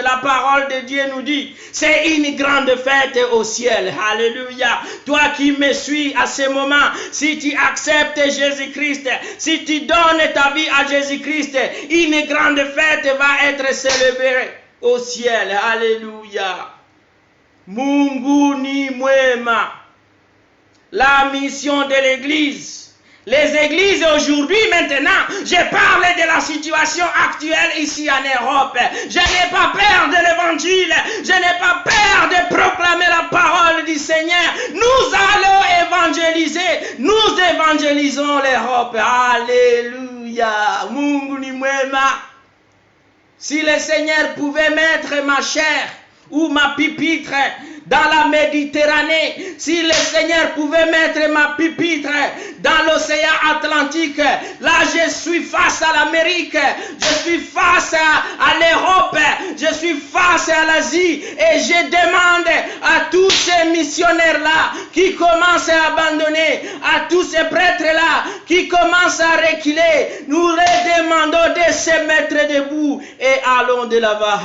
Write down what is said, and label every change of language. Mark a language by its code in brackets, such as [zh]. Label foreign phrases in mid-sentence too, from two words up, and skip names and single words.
[fr] La parole de Dieu nous dit, c'est une grande fête au ciel. Alléluia. Toi qui me suis à ce moment, si tu acceptes Jésus-Christ, si tu donnes ta vie à Jésus-Christ, une grande fête va être célébrée au ciel. Alléluia. [sw] Mungu ni mwema. [fr] La mission de l'église. Les églises aujourd'hui, maintenant, je parle de la situation actuelle ici en Europe. Je n'ai pas peur de l'évangile. Je n'ai pas peur de proclamer la parole du Seigneur. Nous allons évangéliser. Nous évangélisons l'Europe. Alléluia. [sw] Mungu ni mwema. [fr] Si le Seigneur pouvait mettre ma chair ou ma pupitre dans la Méditerranée, si le Seigneur pouvait mettre ma pupitre dans l'océan Atlantique, là je suis face à l'Amérique, je suis face à l'Europe, je suis face à l'Asie et je demande à tous ces missionnaires-là qui commencent à abandonner, à tous ces prêtres-là qui commencent à reculer, nous leur demandons de se mettre debout et allons de l'avant.